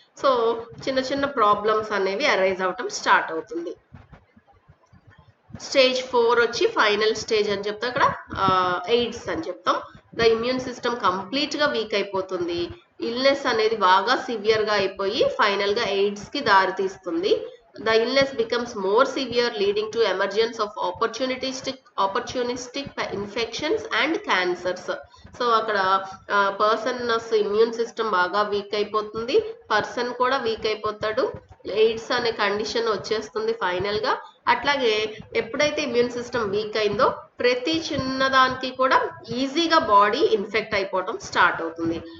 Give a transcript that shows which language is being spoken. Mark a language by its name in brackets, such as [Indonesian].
[Telugu] So చిన్న చిన్న problems అనేవి అరైజ్ అవటం స్టార్ట్ అవుతుంది. స్టేజ్ 4 వచ్చి ఫైనల్ స్టేజ్ అని చెప్తాం, ఇక్కడ ఎయిడ్స్ అని చెప్తాం. ద ఇమ్యూన్ సిస్టమ్ కంప్లీట్గా వీక్ అయిపోతుంది, ఇల్నెస్ అనేది బాగా సివియర్గా అయిపోయి ఫైనల్గా ఎయిడ్స్కి దారితీస్తుంది. [English] The illness becomes more severe, leading to emergence of opportunistic infections and cancers. [Telugu] So అక్కడ పర్సన్ ఇమ్యూన్ సిస్టమ్ బాగా వీక్ అయిపోతుంది, పర్సన్ కూడా వీక్ అయిపోతాడు, ఎయిడ్స్ అనే కండిషన్ వచ్చేస్తుంది ఫైనల్గా. అట్లాగే ఎప్పుడైతే ఇమ్యూన్ సిస్టమ్ వీక్ అయిందో ప్రతి చిన్నదానికి కూడా ఈజీగా బాడీ ఇన్ఫెక్ట్ అయిపోవడం స్టార్ట్ అవుతుంది.